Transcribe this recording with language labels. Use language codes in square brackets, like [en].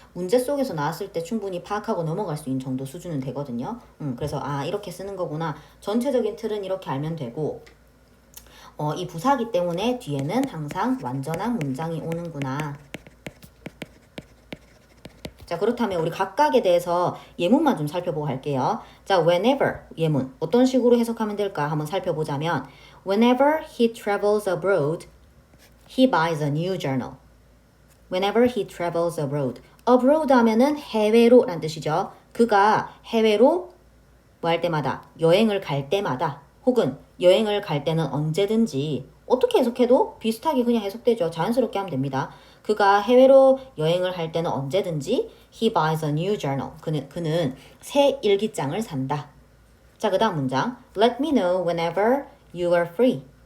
[ko] 문제 속에서 나왔을 때 충분히 파악하고 넘어갈 수 있는 정도 수준은 되거든요. 그래서 이렇게 쓰는 거구나. 전체적인 틀은 이렇게 알면 되고 이 부사기 때문에 뒤에는 항상 완전한 문장이 오는구나. 자, 그렇다면 우리 각각에 대해서 예문만 좀 살펴보고 갈게요. [en] 자, whenever [ko] 예문 어떤 식으로 해석하면 될까 한번 살펴보자면 [en] whenever he travels abroad, he buys a new journal. Whenever he travels abroad. abroad [ko] 하면은 해외로 라는 뜻이죠. 그가 해외로 뭐 할 때마다 여행을 갈 때마다 혹은 여행을 갈 때는 언제든지 어떻게 해석해도 비슷하게 그냥 해석되죠. 자연스럽게 하면 됩니다. 그가 해외로 여행을 할 때는 언제든지 [en] he buys a new journal. [ko] 그는 새 일기장을 산다. 자, 그 다음 문장. [en] Let me know whenever you are free.